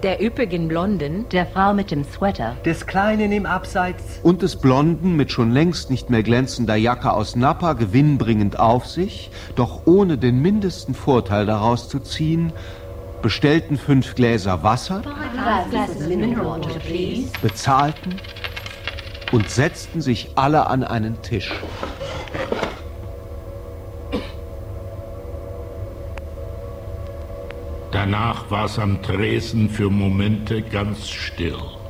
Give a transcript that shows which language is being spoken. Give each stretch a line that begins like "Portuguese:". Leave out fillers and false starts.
German: der üppigen Blonden, der Frau mit dem Sweater, des Kleinen im Abseits und des Blonden mit schon längst nicht mehr glänzender Jacke aus Napa gewinnbringend auf sich, doch ohne den mindesten Vorteil daraus zu ziehen, bestellten 5 Gläser Wasser,
English: 5 glasses mineral water, please.
German: Bezahlten und setzten sich alle an einen Tisch. Danach war es am Tresen für Momente ganz still.